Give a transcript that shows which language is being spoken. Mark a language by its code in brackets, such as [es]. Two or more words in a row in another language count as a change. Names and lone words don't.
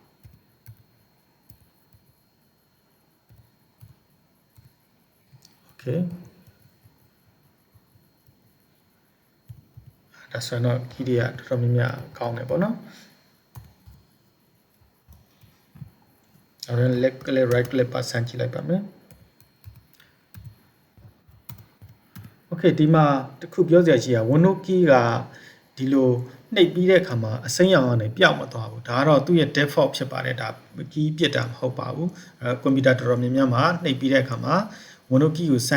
[my] okay ဒါဆိုတော့ key တွေကတော်တော်များများကောင်းတယ်ပေါ့နော်အဲ့ဒါ [en] left click right click [my] ပါစမ်းကြည့်လိုက်ပါမယ် okay ဒီမှာတခုပြောစရာရှိတာ [en] Windows key [my] ကဒီလိုနှိပ်ပြီးတဲ့အခါမှာအစိမ်းရောင်ကနေပြောင်းမသွားဘူးဒါကတော့သူ့ရဲ့ default ဖြစ်ပါတယ်ဒါ key ပြစ်တာမဟုတ်ပါဘူးကွန်ပျူတာတော်တော်များများမှာနှိပ်ပြီးတဲ့အခါမှာ [en] Windows key [my] ကိုစ